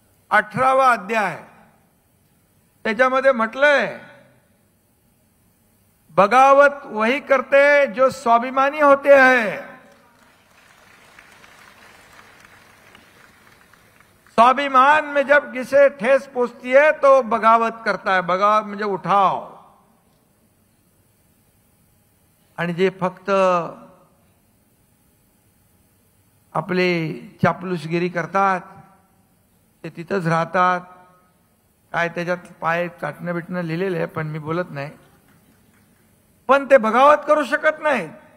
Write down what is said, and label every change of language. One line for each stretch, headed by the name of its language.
Marathi: 18वा अध्याय. त्याच्यामध्ये म्हटलंय,
Hindi: बगावत वही करते जो स्वाभिमानी होते हैं. स्वाभिमान में जब किसे ठेस पहुंचती है तो बगावत करता है.
Marathi: बगावत म्हणजे उठाव. आणि जे फक्त आपले चापलूसगिरी करतात ते तिथंच राहतात. काय त्याच्यात पाय चाटणं बिटणं लिहिलेलं आहे, पण मी बोलत नाही. पण ते बगावत करू शकत नाहीत.